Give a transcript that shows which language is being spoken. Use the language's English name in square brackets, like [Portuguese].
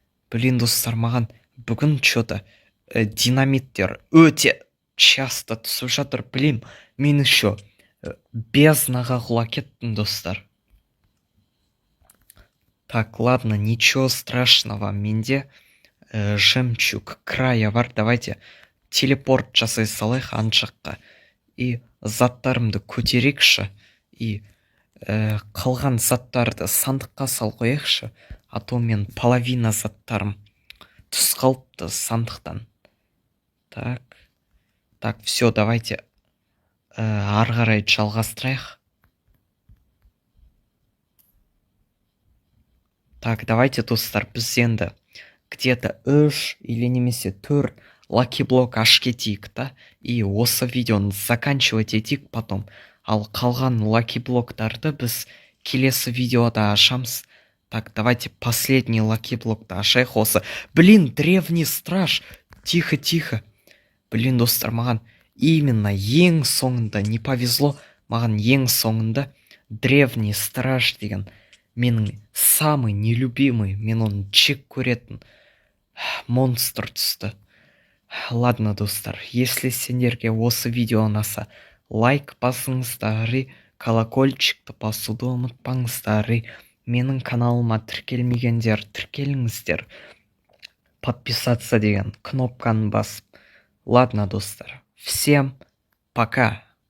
[Kazakh] Блин, достар, маған бүгін [Russian] что-то [Kazakh] динамиттер өте [Russian] часто [Kazakh] түсіп жатыр. Блин, мен [Russian] еще [Kazakh] безднаға құлап кеттім, достар. [Russian] Так, ладно, ничего страшного, [Kazakh] менде [Russian] жемчуг края [Kazakh] бар. Давайте телепорт жасай салайық ан жаққа. [Russian] И [Kazakh] заттарымды көтерекші. И қалған заттарды сандыққа сал қояқшы. [Russian] А то мен половина [Kazakh] заттарым түс қалыпты сандықтан. Так, все, давайте ары қарай жалғастырайық. Так, давайте, достар, біз енді [Russian] где-то 3 или [Kazakh] немесе 4 лаки блок аш кетейік та. И осы видеоны [Russian] заканчивать [Kazakh] етейік [Russian] потом. [Kazakh] Ал қалған лаки блоктарды біз келесі видеода ашамыз. [Russian] Так, давайте последний [Kazakh] лаки блокты ашайық осы. [Russian] Блин, древний страж. Тихо. [Kazakh] Блин, достар, маған именно ең соңында не повезло. Маған ең соңында древний страж деген менің [Russian] самый нелюбимый, [Kazakh] мен оны жек көретін монстр түсті. [Russian] Ладно, [Kazakh] достар, [Russian] если [Kazakh] сендерге осы видео ұнаса, лайк басыңыздар, колокольчикті басуды ұмытпаңыздар. Менің каналыма тіркелмегендер тіркеліңіздер. Подписаться деген кнопканы басып. [Russian] Ладно, [Kazakh] достар, [Russian] всем пока.